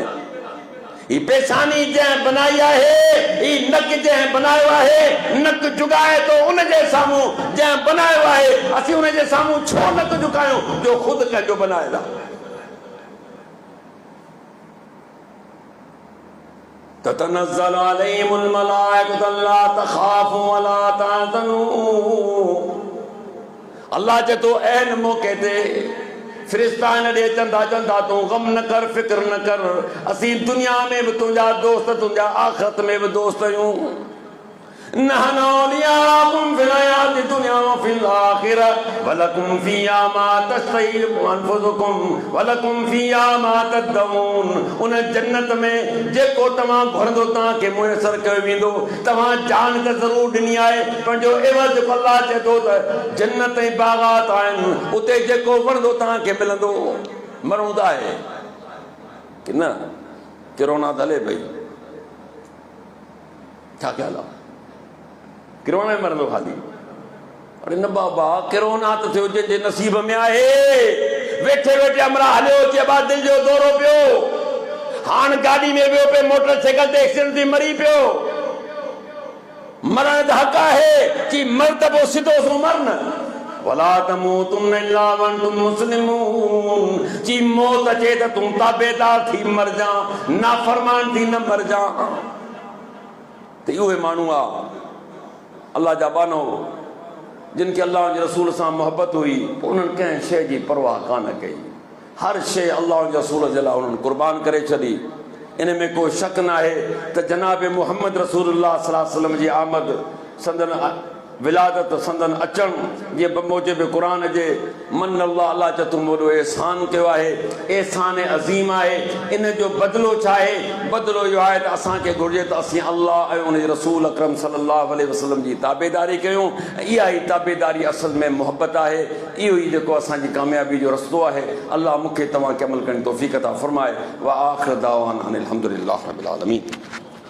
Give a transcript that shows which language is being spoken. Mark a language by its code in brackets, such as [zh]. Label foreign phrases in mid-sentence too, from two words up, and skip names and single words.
[sd] ही पेशानी जंहिं बनाई आहे, ही नक जंहिं बनायो आहे, नक झुकाए तो उन जे साम्हूं जंहिं बनायो आहे, असीं उन जे साम्हूं छो नक झुकायूं जो ख़ुदि कंहिंजो बनायल आहे। [ar] تتنزل عليهم الملائكة ألا تخافوا ولا تحزنوا. [sd] अल्लाह चए थो ऐन मौके ते फ़रिश्ता हिन ॾे चंदा चंदा तूं गम न कर, फ़िक्र न कर, असीं दुनिया में बि तुंहिंजा दोस्त, तुंहिंजा आख़िरत में बि दोस्त आहियूं। [ar] نحن أولياؤكم في الحياة الدنيا وفي الآخرة ولكم فيها ما تشتهي أنفسكم ولكم فيها ما تدعون. [sd] उन जन्नत में जेको तव्हां घुरंदो तव्हांखे मुयसर कयो वेंदो। तव्हां जान त ज़रूरु ॾिनी आहे, पंहिंजो एवज़ अल्लाह चए थो त जन्नत ऐं बाग़ात आहिनि, उते जेको वणंदो तव्हांखे मिलंदो। मरूं त आहे की न? किरोना त हले पई, छा ख़्याल आहे? किरोना में मरंदो खाली? अरे न बाबा, किरोना त थियो जंहिंजे नसीब में आहे। वेठे वेठे अमरा हलियो अचे बा दिलि जो दौरो पियो, हाणे गाॾी में वियो पे मोटरसाइकिल ते एक्सीडेंट थी मरी पियो। मरण त हक़ आहे, कि मर त पोइ सिधो सो मर न। [ar] ولا تموتن إلا وأنتم مسلمون. [sd] जी मौत अचे त तूं ताबेदार थी मर जा, नाफरमान थी न मर जा। त इहो माण्हू आहे अल्लाह जा बानो, जिन खे अल्लाह जे रसूल सां मोहबत हुई, उन्हनि कंहिं शइ जी परवाह कान कई। हर शइ अल्लाह जे रसूल जे लाइ उन्हनि कुर्बान करे छॾी। इन में को शक न आहे त जनाब मुहम्मद रसूलुल्लाह [ar] صلى الله عليه وسلم [sd] जी आमद, संदन विलादत, संदन अचण, जीअं बमूजिब क़ुरान जे मन अल्लाह अल्लाह चए थो वॾो एहसान कयो आहे, एहसान अज़ीम आहे। इन जो बदिलो छा आहे? बदिलो इहो आहे त असांखे घुरिजे त असीं अल्लाह ऐं उन जे रसूल अकरम [ar] صلى الله عليه وسلم [sd] जी ताबेदारी कयूं। इहा ई ताबेदारी असल में मोहबत आहे। इहो ई जेको असांजी कामयाबी जो रस्तो आहे। अल्लाह मूंखे तव्हांखे अमल करण जी तौफ़ीक़ अता फ़रमाए। [ar] وآخر دعوانا أن الحمد لله رب العالمين.